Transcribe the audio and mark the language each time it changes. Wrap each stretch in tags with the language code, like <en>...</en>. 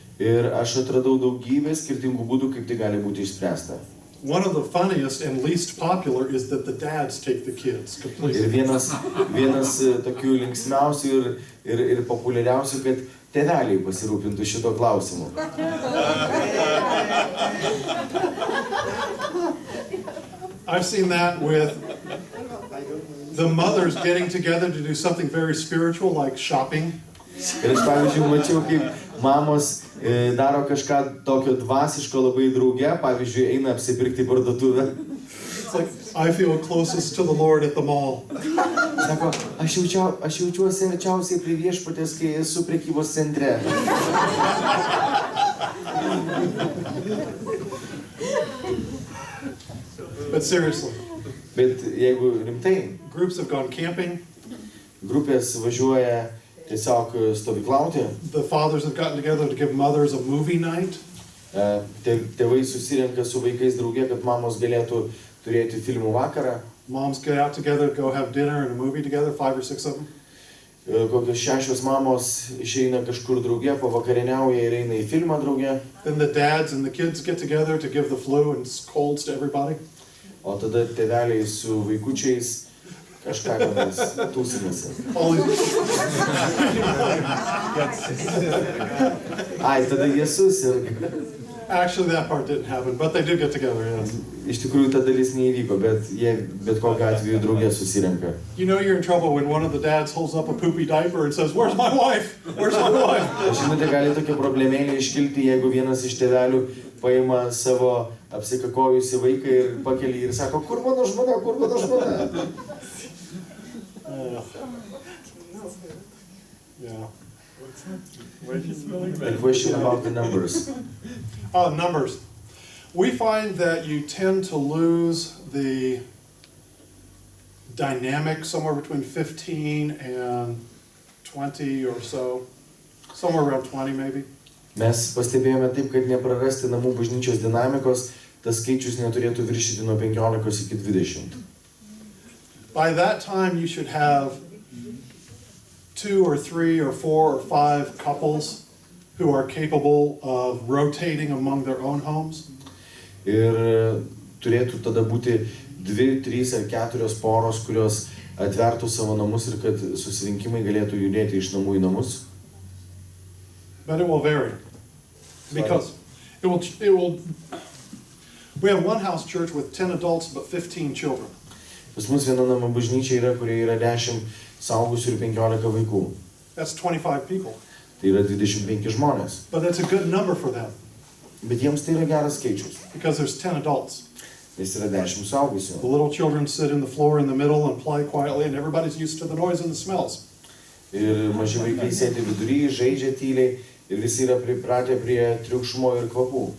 <lt>Ir aš atradau daugybę skirtingų būdų, kaip tai gali būti išspręsta.</lt> <en>One of the funniest and least popular is that the dads take the kids completely.</en> <lt>Ir vienas tokių linksmiausių ir populiariausių, kad tėveliai pasirūpintų šito klausimu.</lt> <en>I've seen that with the mothers getting together to do something very spiritual like shopping.</en> <lt>Ir aš, pavyzdžiui, mačiau, kaip mamos daro kažką tokio dvasiško labai drauge, pavyzdžiui, eina apsipirkti parduotuvę.</lt> <en>It's like, I feel closest to the Lord at the mall.</en> <lt>Sako, aš jaučiuosi arčiausiai prie viešpaties, kai esu prekybos centre.</lt> <en>But seriously,</en> <lt>Bet jeigu rimtai,</lt> <en>groups have gone camping.</en> <lt>grupės važiuoja tiesiog stovyklauti.</lt> <en>The fathers have gotten together to give mothers a movie night.</en> <lt>Tėvai susirenka su vaikais drauge, kad mamos galėtų turėti filmų vakarą.</lt> <en>Moms get out together, go have dinner and a movie together, 5 or 6 of them.</en> <lt>Kokios 6 mamos išeina kažkur drauge, pavakarieniauja ir eina į filmą drauge.</lt> <en>Then the dads and the kids get together to give the flu and colds to everybody.</en> <lt>O tada tėveliai su vaikučiais kažką tenais tūsinasi. Ai, tada jie susirga.</lt> <en>Actually, that part didn't happen, but they did get together, yes.</en> <lt>Iš tikrųjų, ta dalis neįvyko, bet jie bet kokiu atveju drauge susirenka.</lt> <en>You know you're in trouble when one of the dads holds up a poopy diaper and says, "Where's my wife? Where's my wife?"</en> <lt>Žinote, gali tokia problemėlė iškilti, jeigu vienas iš tėvelių paima savo apsikakojusi vaiką ir pakelia ir sako, kur mano žmona, kur mano žmona.</lt> <en>Yeah. A question about the numbers. Numbers. We find that you tend to lose the dynamic somewhere between 15 and 20 or so. Somewhere around 20 maybe.</en> <lt>Mes pastebėjome taip, kad neprarasti namų bažnyčios dinamikos, tas skaičius neturėtų viršyti nuo 15 iki 20.</lt> <en>By that time you should have 2 or 3 or 4 or 5 couples who are capable of rotating among their own homes.</en> <lt>Ir turėtų tada būti 2, 3 ar 4 poros, kurios atvertų savo namus ir kad susirinkimai galėtų judėti iš namų į namus.</lt> <en>But it will vary. Because it will we have one house church with 10 adults but 15 children.</en> <lt>Pas mus viena namų bažnyčia yra, kurioje yra 10 suaugusių ir 15 vaikų.</lt> <en>That's 25 people.</en> <lt>Tai yra 25 žmonės.</lt> <en>But that's a good number for them.</en> <lt>Bet jiems tai yra geras skaičius.</lt> <en>Because there's 10 adults.</en> <lt>Nes yra 10 suaugusių.</lt> <en>The little children sit in the floor in the middle and play quietly and everybody's used to the noise and the smells.</en> <lt>Ir maži vaikai sėdi vidury, žaidžia tyliai ir visi yra pripratę prie triukšmo ir kvapų.</lt>